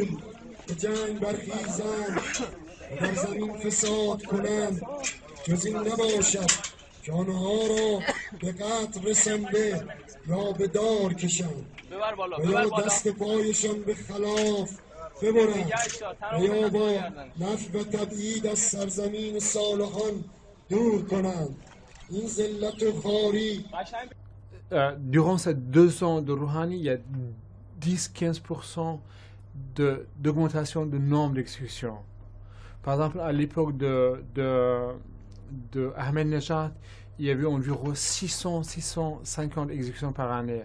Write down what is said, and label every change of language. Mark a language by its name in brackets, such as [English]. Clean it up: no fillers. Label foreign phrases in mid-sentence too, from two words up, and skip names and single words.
[Persian] به جنگ برخیزند و در زمین فساد کنند، جز این نباشد که آنها را به قتل رسانده یا به دار کشند و یا دست پایشان به خلاف ببرند و یا با نفی و تبعید از سرزمین صالحان دور کنند. این ذلت و خواری. [French] Durant ces 2 ans de Rouhani, il y a 10-15% d'augmentation de nombre d'exécutions. Par exemple, à l'époque de Ahmadinejad, il y avait environ 600-650 exécutions par année.